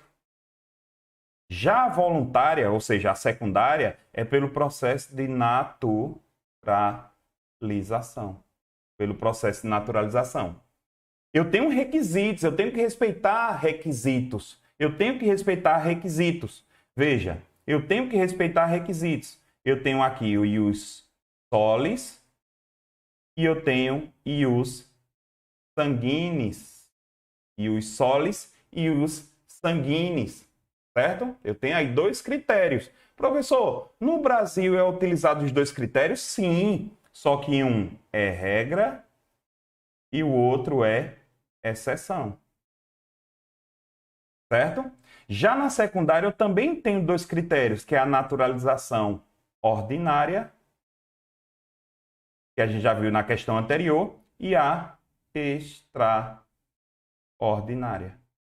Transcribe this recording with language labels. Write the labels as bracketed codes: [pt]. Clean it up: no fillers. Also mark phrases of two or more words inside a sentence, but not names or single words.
[pt] Já a voluntária, ou seja, a secundária, é pelo processo de naturalização. Pelo processo de naturalização. Eu tenho requisitos, eu tenho que respeitar requisitos. Eu tenho que respeitar requisitos. Veja, eu tenho que respeitar requisitos. Eu tenho aqui o [la] ius solis [pt] e eu tenho [la] ius sanguinis. Ius solis e ius sanguinis. [pt] Certo? Eu tenho aí 2 critérios. Professor, no Brasil é utilizado os 2 critérios? Sim. Só que um é regra e o outro é exceção. Certo? Já na secundária eu também tenho 2 critérios, que é a naturalização ordinária, que a gente já viu na questão anterior, e a extraordinária.